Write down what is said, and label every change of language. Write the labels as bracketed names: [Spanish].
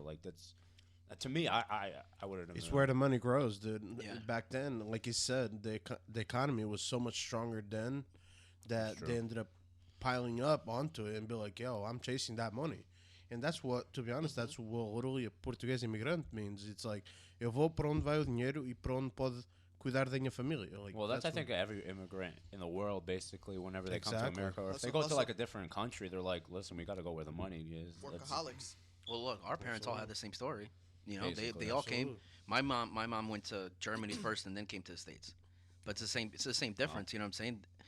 [English] Like that's to me, I would have. It's where the money grows, dude. Yeah. Back then, like you said, the economy was so much stronger then that True. they ended up piling up onto it and be like, yo, I'm chasing that money. And that's what, to be honest, that's what literally a Portuguese immigrant means. It's like, [Portuguese] eu vou para onde vai o dinheiro e para onde pode cuidar da minha família. [English] Like, Well, that's I what- think every immigrant in the world, basically, whenever they come to Exactly. America, or if Also- they go to also- like a different country, they're like, listen, we got to go where the money is. That's- Workaholics. Well, look, our parents all had the same story. You know, Basically, they all came. absolutely. My mom went to Germany first and then came to the States. But it's the same difference. You know what I'm saying?